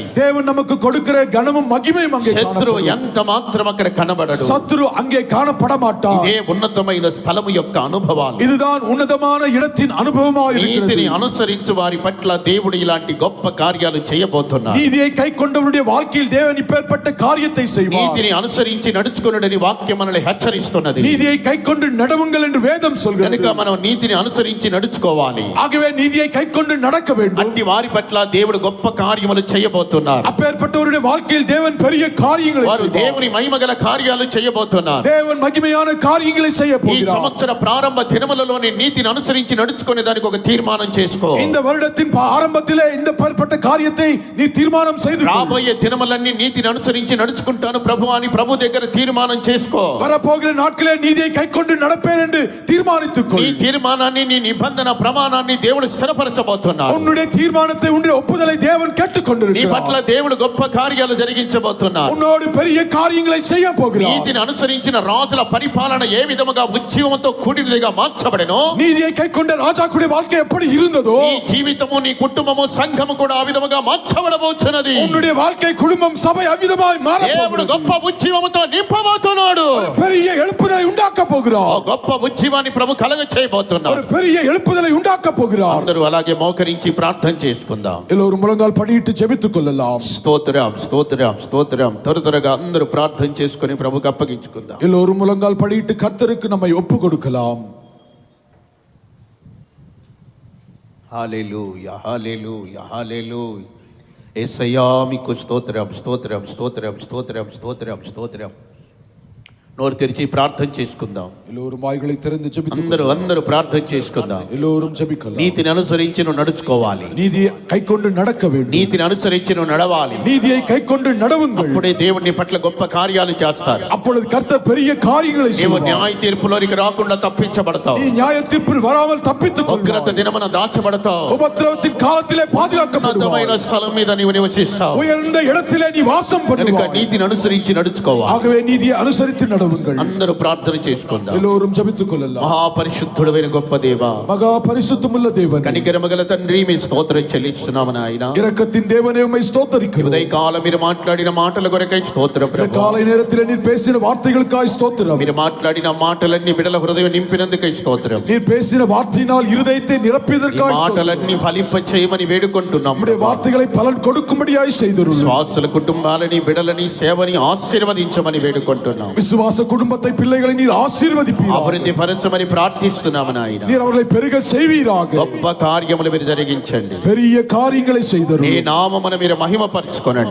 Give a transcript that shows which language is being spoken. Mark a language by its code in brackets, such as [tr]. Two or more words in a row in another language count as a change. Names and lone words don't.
[ta] தேவன் நமக்கு கொடுக்கிற கனமும் மகிமையும் அங்கே [te] శత్రువు [ta] காணப்படும். [te] ఎంత మాత్రం అక్కడ కనబడడు. [ta] சத்ரு அங்கே காணப்பட மாட்டார். [te] ఇదే ఉన్నతమైన స్థలము యొక్క అనుభవాలు. [ta] இதுதான் உன்னதமான இடத்தின் அனுபவமாக இருக்கிறது. [te] నీతిని అనుసరించు వారి పట్ల దేవుడు ఇలాంటి గొప్ప కార్యాలు చేయబోతున్నాడు. [ta] நீதியை கைக்கொண்டவருடைய வாழ்க்கையில் தேவன் இப்பேற்பட்ட காரியத்தை செய்வார். [te] నీతిని అనుసరించి నడుచుకొనుడని వాక్యం మనల్ని హెచ్చరిస్తున్నది. [ta] நீதியை கைக்கொண்டு நடவுங்கள் என்று வேதம் சொல்கிறது. [te] కనుక మనం నీతిని అనుసరించి నడుచుకోవాలి. [ta] ஆகவே நீதியை கைக்கொண்டு நடக்க வேண்டும். [te] అట్టి వారి పట్ల దేవుడు గొప్ప కార్యములు చేయబోతున్నారు. [ta] அப்பேற்பட்டவருடைய வாழ்க்கையில் தேவன் பெரிய காரியங்களை [te] వారు [ta] செய்வார். [te] దేవుని మహిమగల కార్యాలు చేయబోతున్నారు. [ta] தேவன் மகிமையான காரியங்களை செய்ய [te] ఈ [ta] போகிறார். [te] సంవత్సర ప్రారంభ దినములలోని నీతిని అనుసరించి నడుచుకునే దానికి ఒక తీర్మానం చేసుకో. [ta] இந்த வருடத்தின் ஆரம்பத்திலே இந்த பெறப்பட்ட காரியத்தை நீ தீர்மானம் செய்து கொள். [te] రాబోయే దినములన్నీ నీతిని అనుసరించి నడుచుకుంటాను ప్రభు అని ప్రభు దగ్గర తీర్మానం చేసుకో. [ta] வரப்போகிற நாட்களே நீதியை கைக்கொண்டு நடப்பேன் என்று தீர்மானித்துக் கொள். [te] నీ తీర్మానాన్ని, నీ నిబంధన ప్రమాణాన్ని దేవుడు స్థిరపరచబోతున్నాడు. [ta] உன்னுடைய தீர்மானத்தை, உன்னுடைய ஒப்புதலை தேவன் [te] నీ [ta] கேட்டுக்கொண்டிருக்கிறார். [te] పట్ల దేవుడు గొప్ప కార్యాలు జరిగించబోతున్నాడు. [ta] உன்னோடு பெரிய காரியங்களை செய்ய போகிறார். [te] నీతిని అనుసరించిన రాజుల పరిపాలన ఏ విధముగా ఉచ్ఛ ఉజ్జీవంతో కూడినదిగా మార్చబడెను. [ta] நீதியை கைக்கொண்ட ராஜாக்குடைய வாழ்க்கை எப்படி இருந்ததோ [te] నీ జీవితము, నీ కుటుంబము, సంఘము కూడా ఆ విధముగా మార్చబడబోచున్నది. [ta] உன்னுடைய வாழ்க்கை குடும்பம் சபை அவ்விதமாய் மாற [te] దేవుడు గొప్ప ఉజ్జీవముతో నింపబోతున్నాడు. [ta] பெரிய எழுப்புதலை உண்டாக்க [te] ఆ [ta] போகிறார். [te] గొప్ప ఉజ్జీవాన్ని ప్రభు కలగ చేయబోతున్నాడు. [ta] ஒரு பெரிய எழுப்புதலை உண்டாக்க போகிறார். [te] అందరూ అలాగే మోకరించి ప్రార్థన చేసుకుందాం. [ta] எல்லோரும் முழங்கால் படியிட்டு ஜெபித்துக் கொள்ளலாம். [te] స్తోత్రం స్తోత్రం స్తోత్రం. త్వరగా అందరూ ప్రార్థన చేసుకొని ప్రభుకి అప్పగించుకుందాం. [ta] எல்லோரும் முழங்கால் படியிட்டு கர்த்தருக்கு நம்மை ஒப்பு கொடுக்கலாம். [te] హల్లెలూయా హల్లెలూయా హల్లెలూయా. యేసయ్యా మీకు స్తోత్రం స్తోత్రం స్తోత్రం స్తోత్రం స్తోత్రం స్తోత్రం. నోరు తెరిచి ప్రార్థన చేసుకుందాం. [ta] எல்லோரும் வாய்களை திறந்து ஜெபித்துக் [te] అందరూ ప్రార్థన చేసుకుందాం. [ta] எல்லோரும் ஜெபிக்கலாம். [te] నీతిని అనుసరించి నువ్వు నడుచుకోవాలి. [ta] நீதியை கைக்கொண்டு நடக்க வேண்டும். [te] నీతిని అనుసరించి నువ్వు నడవాలి. [ta] நீதியை கைக்கொண்டு நடவுங்கள். [te] అప్పుడే దేవుని పట్ల గొప్ప కార్యాలు చేస్తారు. [ta] அப்பொழுது கர்த்தர் பெரிய காரியங்களை [te] నీవు [ta] செய்வார். [te] న్యాయ తీర్పులోనికి రాకుండా తప్పించబడతావు. [ta] நீ நியாய தீர்ப்பில் வராமல் தப்பித்துக் [te] ఉగ్రత [ta] கொள்வாய். [te] దినమున దాచబడతావు. [ta] உபத்திரவத்தின் காலத்திலே பாதுகாக்கப்படுவாய். [te] ఉన్నతమైన స్థలం మీద నీవు నివసిస్తావు. [ta] உயர்ந்த இடத்திலே நீ வாசம் [te] కనుక [ta] பண்ணுவாய். [te] నీతిని అనుసరించి నడుచుకోవాలి. [ta] ஆகவே நீதியை அனுசரித்து நடவுங்கள். [te] అందరూ ప్రార్థన చేసుకుందాం. [ta] எல்லோரும் ஜெபித்துக் கொள்ளலாம். [te] మహాపరిశుద్ధుడైన గొప్ప దేవా, [ta] மகா பரிசுத்தமுள்ள தேவன், [te] కనికరమగల తండ్రి, మీ స్తోత్రం చెల్లిస్తున్నాము నాయన. [ta] இரக்கத்தின் தேவனே உம்மை ஸ்தோத்திரிக்கிறோம். [te] ఉదయకాలం మీరు మాట్లాడిన మాటల కొరకై స్తోత్రం [ta] இந்த [te] ప్రభు. [ta] காலை நேரத்திலே நீர் பேசின வார்த்தைகளுக்காய் ஸ்தோத்திரம். [te] మీరు మాట్లాడిన మాటలన్నీ బిడల హృదయం నింపినందుకై స్తోత్రం. [ta] நீர் பேசின வார்த்தையினால் இருதயத்தை [te] ఈ [ta] நிரப்பியதற்காய் ஸ்தோத்திரம். [te] మాటలన్నీ ఫలింప చేయమని వేడుకుంటున్నాం. [ta] நம்முடைய வார்த்தைகளை பலன் கொடுக்கும்படியாய் செய்தருளும். [te] శ్వాసల కుటుంబాలని, బిడలని, సేవని ఆశీర్వదించమని వేడుకుంటున్నాం. [ta] விசுவாச குடும்பத்தை பிள்ளைகளை நீர் ஆசீர்வதிப்பீராக. [te] అభివృద్ధి పరచమని ప్రార్థిస్తున్నాము నాయన. [ta] நீர் அவர்களை பெருக செய்வீராக. [te] గొప్ప కార్యములు మీరు జరిగించండి. [ta] பெரிய காரியங்களை [te] నీ [ta] செய்தருளும். [te] నామమును మీరు మహిమపరచుకోనండి.